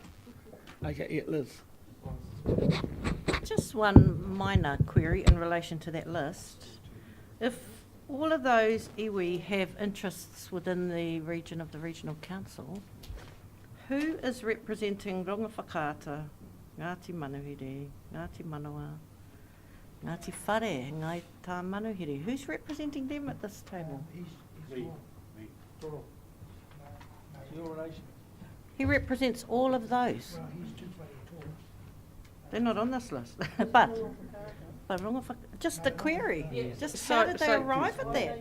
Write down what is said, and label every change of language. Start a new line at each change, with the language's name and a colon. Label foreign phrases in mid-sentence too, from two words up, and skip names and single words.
English: Okay, yeah, Liz. Just one minor query in relation to that list. If all of those iwi have interests within the region of the regional council, who is representing Rongawhakaata, Ngāti Manuhiri, Ngāti Manawa, Ngāti Whare, Ngai Tā Manuhiri? Who's representing them at this table? Your relation? He represents all of those. They're not on this list, but just the query. Just how did they arrive at that?